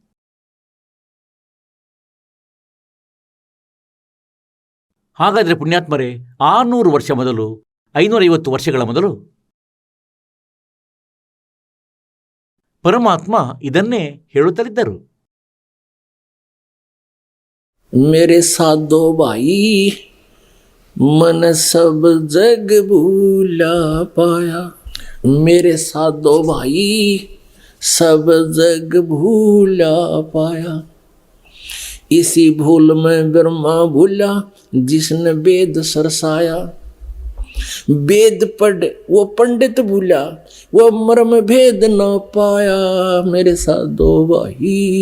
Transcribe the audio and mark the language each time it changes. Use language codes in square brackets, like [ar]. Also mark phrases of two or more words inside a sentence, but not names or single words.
[kn] ಹಾಗಾದರೆ ಪುಣ್ಯಾತ್ಮರೇ, 600 ವರ್ಷ ಮೊದಲು, 550 ವರ್ಷಗಳ ಮೊದಲು ಪರಮಾತ್ಮ ಇದನ್ನೇ ಹೇಳುತ್ತಲಿದ್ದರು. [hi] मेरे साधो भाई मन सब जग भूला पाया, मेरे साधो भाई सब जग भूला पाया, इसी भूल में ब्रह्मा भूला जिसने वेद सरसाया, वेद पढ़ वो पंडित भूला वो मर्म भेद न पाया, मेरे साधो भाई